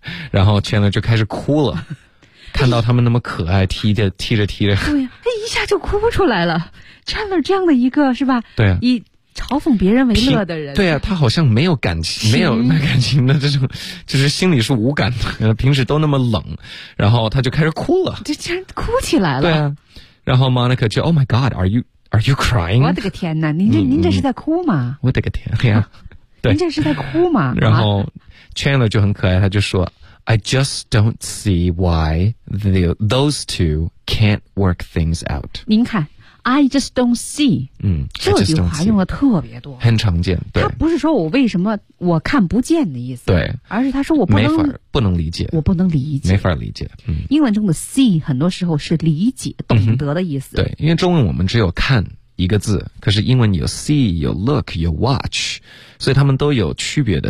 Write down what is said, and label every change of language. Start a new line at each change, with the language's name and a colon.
Chinese: 然后 Chandler 就开始哭了，看到他们那么可爱，踢着踢着。对呀，一下就哭不出来了。 Chandler 这样的一个是吧？对啊。以嘲讽别人为乐的人。对啊，他好像没有感情，没有那感情的这种，就是心里是无感的，平时都那么冷，然后他就开始哭了。这竟然哭起来了。对啊。然后 Monica 就
English: Oh my God, Are you crying?
Chinese: 我的个天哪，您这是在哭吗？我的个天呀、啊、您这是在哭吗？然后 Chandler 就很可爱，他就说
English: I just don't see why those two can't work things out.
Chinese: 您看
English: I just don't see,
Chinese: 这句话用的特别多，很常见。对，他不是说我为什么我看不见的意思，对，而是他说我不能理解，我不能理解，没法理解。嗯，英文中的 see 很多时候是理解、懂得的意思。对，因为中文我们只有看一个字，可是英文有 see、有 look、有 watch， 所以他们都有区别的。